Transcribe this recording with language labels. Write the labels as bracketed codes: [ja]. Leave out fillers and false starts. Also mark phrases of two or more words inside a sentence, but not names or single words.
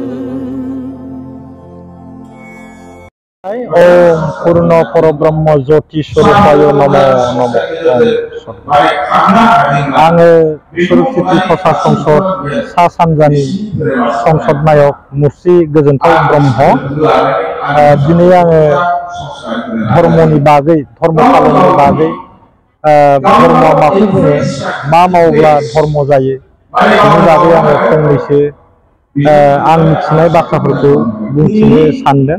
[sa] ओम पूर्ण परब्रह्म ज्योति स्वरूपाय नमो नमः। [brx] आङो सुरुक्षिति प्रसाद संसद सा सानजानि संसद नायक मुर्सि गोजोनथाव ब्रह्म। दिनै आङो धर्मनि बागै धर्म फालननि बागै धर्मआ माखौ बुङो, मा मावोब्ला धर्म जायो बेनि बागै आङो फंनैसो आं मिथिनाय बाथ्राफोरखौ बुंथिनो सानदों।